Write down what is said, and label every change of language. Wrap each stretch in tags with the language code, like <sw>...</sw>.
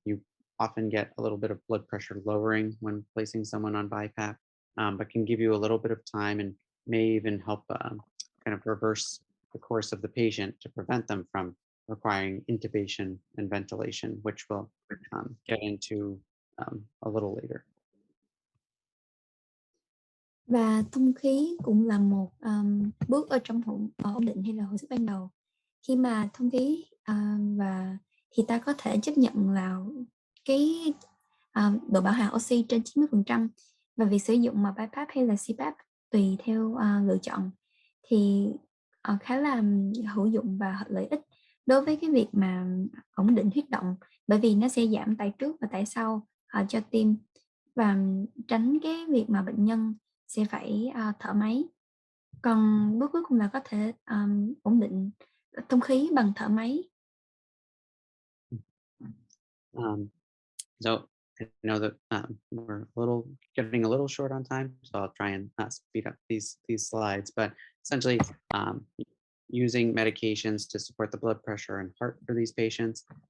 <en>You often get a little bit of blood pressure lowering when placing someone on BiPAP, but can give you a little bit of time and may even help kind of reverse the course of the patient to prevent them from requiring intubation and ventilation, which we'll get into a little later.</en> <vi>Và thông khí cũng là một bước ở trong ổn định hay là hồi sức ban đầu. Khi mà thông khí và thì ta có thể chấp nhận là cái độ bão hòa oxy trên 90%, và việc sử dụng mà BiPAP hay là CPAP tùy theo lựa chọn thì khá là hữu dụng và lợi ích đối với cái việc mà ổn định huyết động, bởi vì nó sẽ giảm tải trước và tải sau cho tim và tránh cái việc mà bệnh nhân sẽ phải thở máy. Còn bước cuối cùng là có thể ổn định thông khí bằng thở máy.</vi> <en>So I know that we're getting a little short on time, so I'll try and speed up these slides. But essentially, using medications to support the blood pressure and heart for these patients.</en>